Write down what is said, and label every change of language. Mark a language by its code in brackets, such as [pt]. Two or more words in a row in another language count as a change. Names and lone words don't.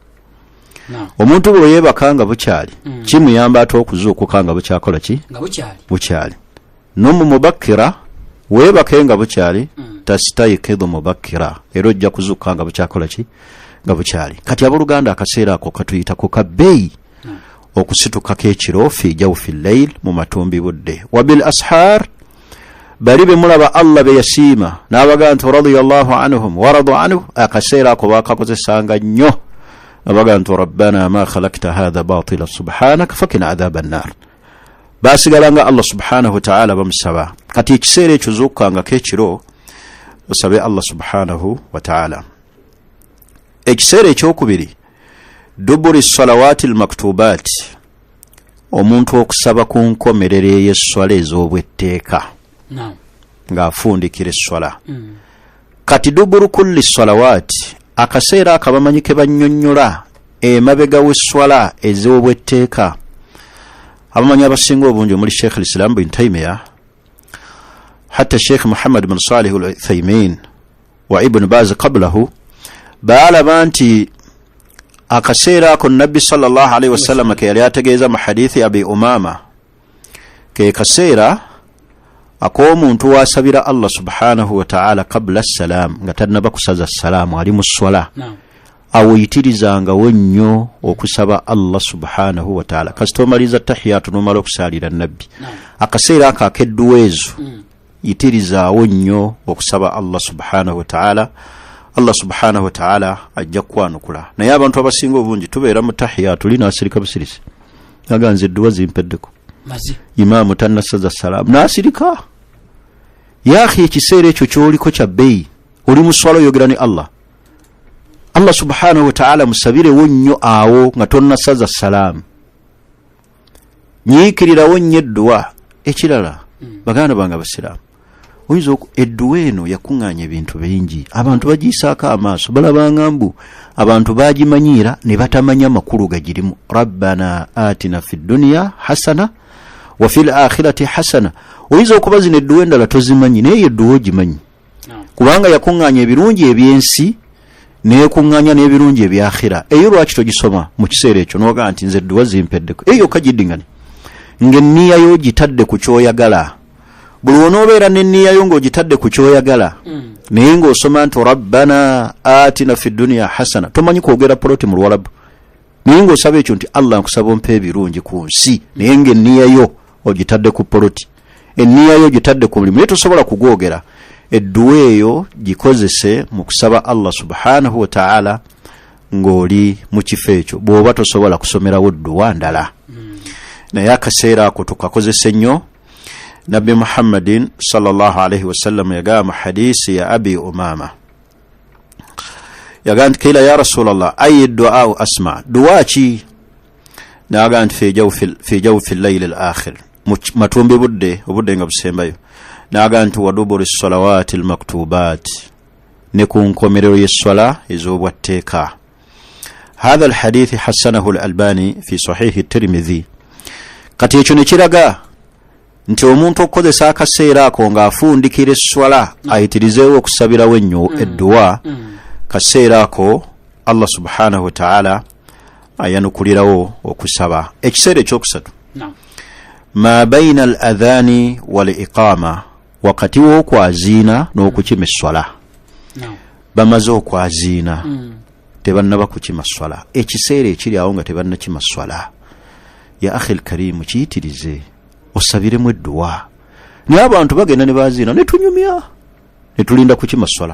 [lg] omuntu bwe yeebaka nga bukyali kimuyamba ate okuzuukuka nga bukyakola ki bukyali nomu mubakkira weebake nga bukyali tasitayikidu mubakkira era ojja kuzuukuka nga bukyakola ki nga bukyali kati abooluganda akaseera ako katuyitako kabbeeyi okusitukako ekiro [ar] في جوف الليل [lg] mu matumbi budde [ar] وبالأسحار [lg] bali be mulaba Allah be yasiima n'abaga nti [ar] رضي الله عنهم ورضوا عنه [lg] akaseera ako bakakozesanga nnyo abaga nti [ar] ربنا ما خلقت هذا باطلا سبحانك فقنا عذاب النار basigalanga الله سبحانه وتعالى [lg] bamusaba kati ekiseera ekyo zuukanga k'ekiro osabe [ar] الله سبحانه وتعالى [lg] ekiseera ekyokubiri [ar] دبر الصلوات المكتوبات [lg] omuntu okusaba ku nkomerero y'esswala ez'obwetteeka ng'afundikira esswala kati [ar] دبر كل الصلوات [lg] akaseera akabamanyike bannyonnyola emabega w'esswala ez'obwetteeka abamanyi abasinga obungi omuli Sheikh al-Islam bin Taymiyyah hatta Sheikh Muhammad bin Salih al-Uthaymin wa Ibn Baz qablahu baalaba nti akaseera ako Nabbi [ar] صلى الله عليه وسلم [lg] ke yali ategeeza mu hadithi Abi Umama ke kaseera ak'omuntu wasabira [ar] الله سبحانه وتعالى قبل السلام [lg] nga tannaba kusaza salaamu ali mu swala awuyitirizangawo nnyo okusaba [ar] الله سبحانه وتعالى [lg] kasitomaliza tahiyatu n'omala okusalira nabbi akaseera ako ak'edduwa ezo yitirizaawo nnyo okusaba Allah [ar] سبحانه وتعالى الله سبحانه وتعالى [lg] ajja kwanukula naye abantu abasinga obungi tubeera mu tahiyatu linaasirika busirisi aganze edduwa zimpeddeko imaamu tannasaza salaamu naasirika yaakhi ekiseera ekyo kyoliko kya bbeeyi oli mu swala oyogera ne [ar] الله سبحانه وتعالى [lg] musabirewo nnyo awo nga tonnasaza salaamu nyiikirirawo nnyo edduwa ekirala baganda bange abasiraamu oyinza edduwa eno yakuŋŋaanya ebintu bingi abantu bagiisaako amaaso balabanga mbu abantu bagimanyiira ne batamanya makulu gagirimu [ar] ربنا آتنا في الدنيا حسنة وفي الآخرة حسنة [lg] oyinza okuba zino edduwa endala tozimanyi naye edduwa ogimanyi kubanga yakuŋŋaanya ebirungi ebyensi neekuŋŋaanya n'ebirungi ebyakhira eyo lwaki togisoma mu kiseera ekyo n'ogaa nti nze edduwa zimpeddeko eyo kagiddingane ng'enniya yo gitadde ku kyoyagala buli onoobeera n'enniyayo ng'ogitadde ku kyoyagala naye ng'osoma nti [ar] ربنا آتنا في الدنيا حسنة [lg] tomanyi kwogera poloti mu Luwarabu naye ng'osaba ekyo nti Allah nkusaba ompe ebirungi ku nsi naye ng'enniyayo ogitadde ku poloti enniyayo ogitadde ku mulimu naye tosobola kugwogera edduwa eyo gikozese mu kusaba [ar] الله سبحانه وتعالى [lg] ng'oli mu kifo ekyo bw'oba tosobola kusomerawo dduwa ndala naye akaseera ako tukakozese nnyo Nabi Muhammadin [ar] صلى الله عليه وسلم [lg] yagamba hadisi ya Abi Umama [ar] yagamba قيل يا رسول الله أي دعاء أسمع دعاء [lg] ki nagamba [ar] في جوف الليل الآخر [lg] matumbi budde obudde nga busembayo nagamba [ar] ودبر الصلوات المكتوبات [lg] ne ku nkomerero y'esswala ez'obwatteeka [ar] هذا الحديث حسنه الألباني في صحيح الترمذي [lg] kati ekyo ne kiraga nti omuntu okukozesa akaseera ako ng'afundikira esswala ayitirizeewo okusabirawo ennyo edduwa kaseera ako [ar] الله سبحانه وتعالى [lg] ayanukulirawo okusaba. Ekiseera ekyokusatu Naam. [ar] ما بين الأذان والإقامة, [lg] wakati w'okwaziina n'okukima esswala. Naam. Bamaze okwaziina tebannaba kukima swala, ekiseera ekiri awo nga tebannakima swala. [ar] يا أخي الكريم, [lg] kiyitirize osabiremu edduwa. Naye abantu bagenda ne baziina ne tunyumya ne tulinda kukima swala.